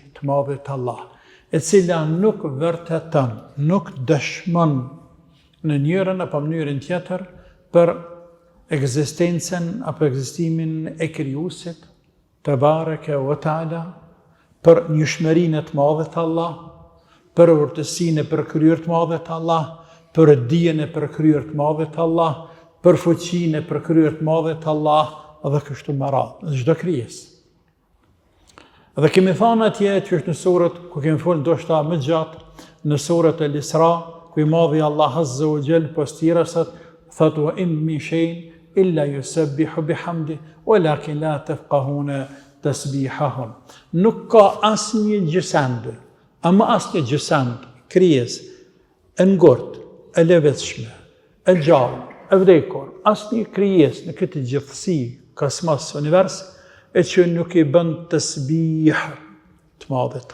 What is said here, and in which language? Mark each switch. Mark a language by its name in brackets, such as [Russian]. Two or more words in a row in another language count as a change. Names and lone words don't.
[Albanian] të madhit Allah, e cila nuk vërteton, nuk dëshmon në njërin apo mënyrën tjetër për ekzistencën apo ekzistimin e krijuesit [Arabic] تبارك وتعالى, [Albanian] për njohshmërinë të madhe të Allah, për urtësinë e përkryer të madhe të Allah, për dijen e përkryer të madhe të Allah, për fuqinë e përkryer të madhe të Allah dhe kështu me radhë, çdo krijesë. Dhe kemi thënë atje që është në surët, ku kemi folur ndoshta më gjatë, në surët e Isra, ku i madhi Allah [Arabic] عز وجل [Albanian] postirasat, thot: [Arabic] وإن من شيء إلا يسبح بحمده ولكن لا تفقهون تسبيحهم. [Albanian] Nuk ka asnjë gjësend, ama asnjë gjësend, krijesë e ngurtë, e lëvizshme, e gjallë, e vdekur, asnjë krijesë në këtë gjithësi, kosmos, univers, e që nuk i bën tasbih të madhit.